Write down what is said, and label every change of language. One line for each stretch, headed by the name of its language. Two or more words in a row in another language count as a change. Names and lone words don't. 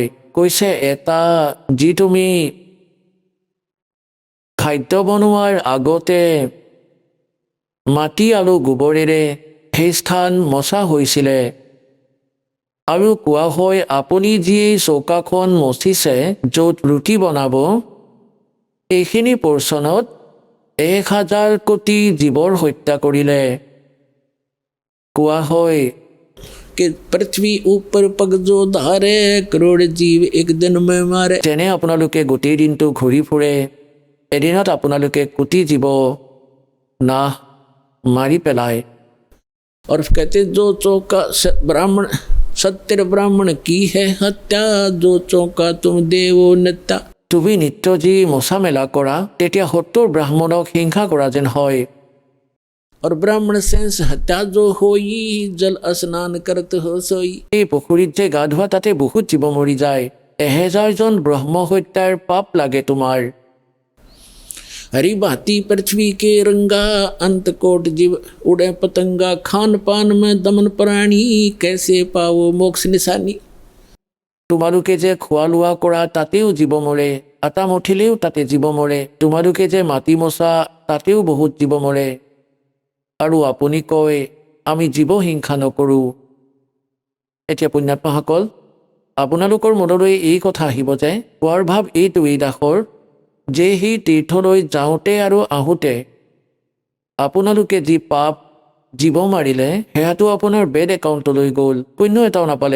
Assamese: কৈছে এটা যি তুমি খাদ্য বনোৱাৰ আগতে মাটি আৰু গোবৰেৰে সেই স্থান মচা হৈছিলে। আৰু কোৱা হয় আপুনি যি এই চৌকাখন মচিছে য'ত ৰুটি বনাব, এইখিনি পৰ্চনত 1000 কোটি জীৱৰ হত্যা কৰিলে। কোৱা হয়
Hindi: कि पृथ्वी ऊपर पग जो धारे, करोड़ जीव एक दिन में मारे।
Assamese: যেনে আপোনালোকে গোটেই দিনটো ঘূৰি ফুৰে, এদিনত আপোনালোকে কোটি জীৱ নাশ মাৰি পেলায়।
Hindi: और कहते जो चौका ब्राह्मण 70 ब्राह्मण की है हत्या, जो चौका तुम देवो नित्या।
Assamese: তুমি নিত্য যি মচা মেলা কৰা, তেতিয়া 70 ব্ৰাহ্মণক হিংসা কৰা যেন হয়।
Hindi: और ब्राह्मण सेंस हत्या जो होई, जल स्नान करत हो सोई।
Assamese: এই পুখুৰীত যে গা ধোৱা তাতে বহুত জীৱ মৰি যায়। 1000 জন ব্ৰহ্ম হত্যাৰ পাপ লাগে তোমাৰ।
Hindi: हरी भांति पृथ्वी के रंगा अंत कोट जीव उड़े पतंगा खान पान में दमन प्राणी कैसे पाओ मोक्ष निशानी।
Assamese: তোমালোকে যে খোৱা লোৱা কৰা তাতেও জীৱ মৰে, আটা মঠিলেও তাতে জীৱ মৰে, তোমালোকে যে মাটি মচা তাতেও বহুত জীৱ মৰে, আৰু আপুনি কয় আমি জীৱ হিংসা নকৰোঁ। এতিয়া পুণ্যাত্মাসকল, আপোনালোকৰ মনলৈ এই কথা আহিব যে কোৱাৰ ভাৱ এইটোৱেই দাসৰ যে সেই তীৰ্থলৈ যাওঁতে আৰু আহোঁতে আপোনালোকে যি পাপ জীৱ মাৰিলে সেয়াটো আপোনাৰ
English: bad account
Assamese: গ'ল, পুণ্য এটাও নাপালে।